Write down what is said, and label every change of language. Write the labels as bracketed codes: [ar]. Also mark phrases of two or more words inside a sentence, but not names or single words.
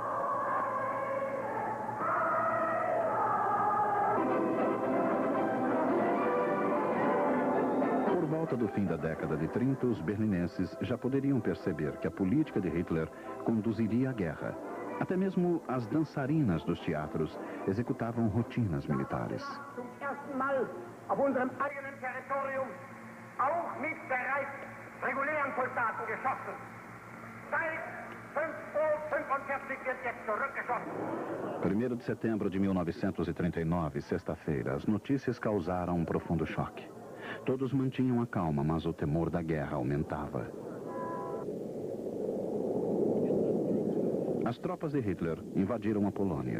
[pt] Por volta do fim da década de 30, os berlinenses já poderiam perceber que a política de Hitler conduziria à guerra. Até mesmo as dançarinas dos teatros executavam rotinas militares. [de] Zum ersten Mal auf unserem eigenen Territorium auch mit bereits regulären Soldaten geschossen. Seit 5:45 Uhr wird jetzt zurückgeschossen. [pt] 1º de setembro de 1939, sexta-feira, as notícias causaram um profundo choque. Todos mantinham a calma, mas o temor da guerra aumentava. As tropas de Hitler invadiram a Polônia.